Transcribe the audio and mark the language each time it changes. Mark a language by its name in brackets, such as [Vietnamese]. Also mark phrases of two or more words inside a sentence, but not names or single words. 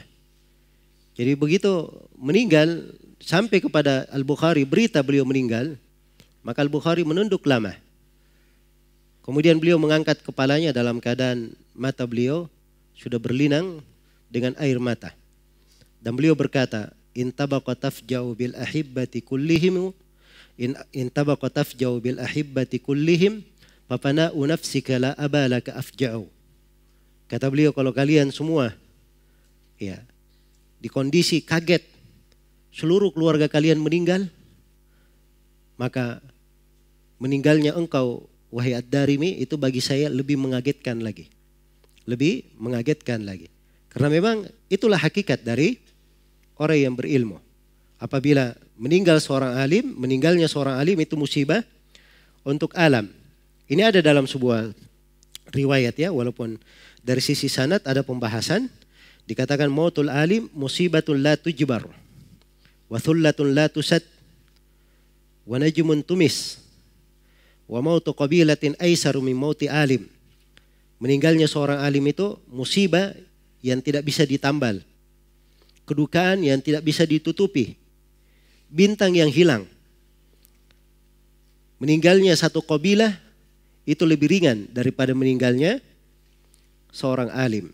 [Indonesian] Jadi begitu meninggal, sampai kepada Al-Bukhari berita beliau meninggal, maka Al-Bukhari menunduk lama. Kemudian beliau mengangkat kepalanya dalam keadaan mata beliau sudah berlinang dengan air mata. Dan beliau berkata, [Arabic] إن تبقى تفجع بالأحبة كلهم إن تبقى تفجع بالأحبة كلهم ففناء نفسك لا أبا لك أفجع. [Indonesian] Kata beliau, kalau kalian semua ya di kondisi kaget, seluruh keluarga kalian meninggal, maka meninggalnya engkau wahai Ad-Darimi itu bagi saya lebih mengagetkan lagi. Lebih mengagetkan lagi. Karena memang itulah hakikat dari orang yang berilmu. Apabila meninggalnya seorang alim itu musibah untuk alam. Ini ada dalam sebuah riwayat ya, walaupun dari sisi sanad ada pembahasan. [Arabic] Dikatakan موت العالم مصيبة لا تجبر وثلمة لا تسد ونجم طمس وموت قبيلة أيسر من موت عالم. [Indonesian] Meninggalnya seorang alim itu musibah yang tidak bisa ditambal, kedukaan yang tidak bisa ditutupi, bintang yang hilang. Meninggalnya satu kabilah itu lebih ringan daripada meninggalnya seorang alim.